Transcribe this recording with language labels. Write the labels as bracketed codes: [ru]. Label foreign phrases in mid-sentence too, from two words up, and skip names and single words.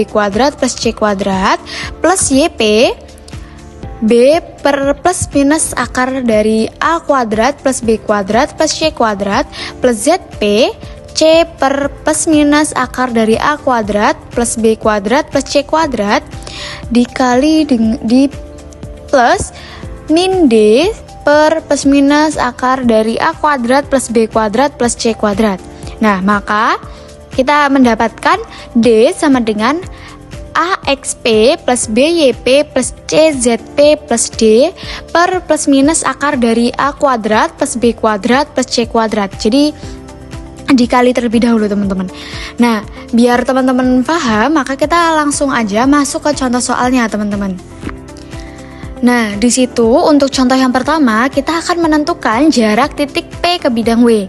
[id] kuadrat plus C kuadrat plus YP B per plus minus akar dari A kuadrat plus B kuadrat plus C kuadrat plus ZP C per plus minus akar dari A kuadrat plus B kuadrat plus C kuadrat dikali di plus min D per plus minus akar dari A kuadrat plus B kuadrat plus C kuadrat. Nah, maka kita mendapatkan D sama dengan AXP plus BYP plus CZP plus D per plus minus akar dari A kuadrat plus B kuadrat plus C kuadrat. Jadi dikali terlebih dahulu teman-teman. Nah, biar teman-teman paham, maka kita langsung aja masuk ke contoh soalnya teman-teman. Nah, di situ untuk contoh yang pertama kita akan menentukan jarak titik P ke bidang W.